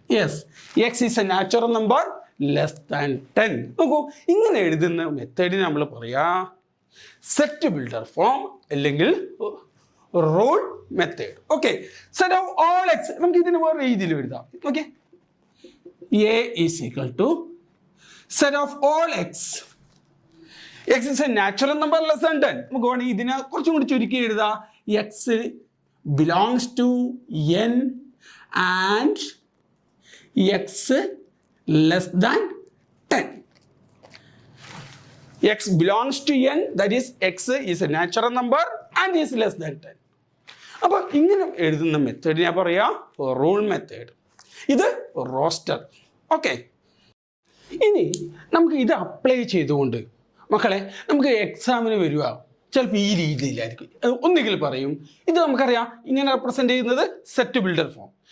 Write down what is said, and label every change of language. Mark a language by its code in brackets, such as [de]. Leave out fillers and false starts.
[en] Yes, X is a natural number less than 10. [ml] നോക്കൂ, ഇങ്ങനെ എഴുതുന്ന മെത്തേഡിന് നമ്മൾ പറയാ സെറ്റ് ബിൽഡർ ഫോം അല്ലെങ്കിൽ rule method. Okay, [en] set of all x [ml] നമുക്ക് ഇതിന് വേറെ രീതിയിൽ എഴുതാം. [en] Okay, A is equal to set of all x. X is a natural number less than 10. [ml] നമുക്ക് വേണമെങ്കിൽ ഇതിനെ കുറച്ചും കൂടി ചുരുക്കി എഴുതാം. [en] X belongs to n and x less than 10. X belongs to n, that is x is a natural number and is less than 10. [ml] അപ്പോൾ ഇങ്ങനെ എഴുതുന്ന മെത്തേഡ് ഞാൻ പറയാം റൂൾ മെത്തേഡ്. ഇത് റോസ്റ്റർ. ഓക്കെ, ഇനി നമുക്ക് ഇത് അപ്ലൈ ചെയ്തുകൊണ്ട് മക്കളെ നമുക്ക് എക്സാമിന് വരിക ചിലപ്പോൾ ഈ രീതിയിലായിരിക്കും. ഒന്നുകിൽ പറയും ഇത് നമുക്കറിയാം ഇങ്ങനെ റെപ്രസെൻ്റ് ചെയ്യുന്നത് സെറ്റ് ബിൽഡർ ഫോം.